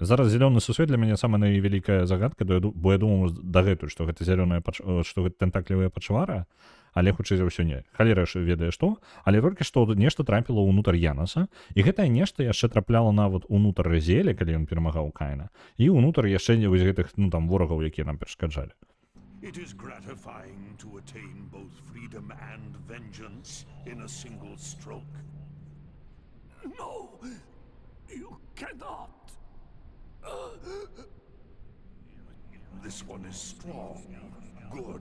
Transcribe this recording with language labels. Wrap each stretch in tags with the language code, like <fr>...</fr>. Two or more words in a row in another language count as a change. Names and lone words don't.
<be>Зараз зялёны сусвет для мяне самая найвялікая загадка, бо я думаю дагэтуль, што гэта зялёная, што гэта тэнтаклівая пачвара, але хутчэй за ўсё не. Халера ж ведае што, але толькі што нешта трапіла ўнутр Янаса, і гэтае нешта яшчэ трапляла нават унутр Разіэля, калі ён перамагаў Каіна, і ўнутр яшчэ вось гэтых ворагаў, якія нам перашкаджалі.</be> <en>It is gratifying to attain both freedom and vengeance in a single stroke. No, you cannot. This one is strong, good.</en>